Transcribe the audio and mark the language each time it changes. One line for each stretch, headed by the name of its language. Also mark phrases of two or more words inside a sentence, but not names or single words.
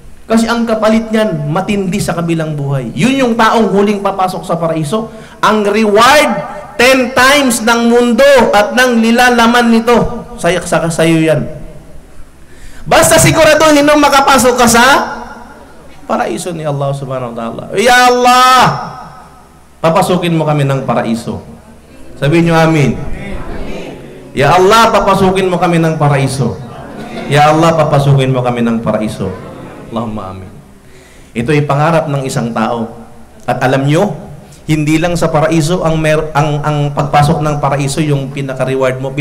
Filipino: Kasi ang kapalit niyan, matindi sa kabilang buhay. Yun yung taong huling papasok sa paraiso. Ang reward, 10 times ng mundo at ng nilalaman nito. Sa'yo yan. Basta siguraduhin nung makapasok ka sa paraiso ni Allah
Arabic: سبحانه وتعالى. يا الله,
Filipino: papasukin mo kami ng paraiso. Sabihin nyo amin.
Arabic: يا الله,
Filipino: papasukin mo kami ng paraiso.
Arabic: يا الله,
Filipino: papasukin mo kami ng paraiso.
Arabic: اللهم آمين.
Filipino: Ito ay pangarap ng isang tao. At alam nyo, hindi lang sa paraiso ang pagpasok ng paraiso yung pinaka-reward mo.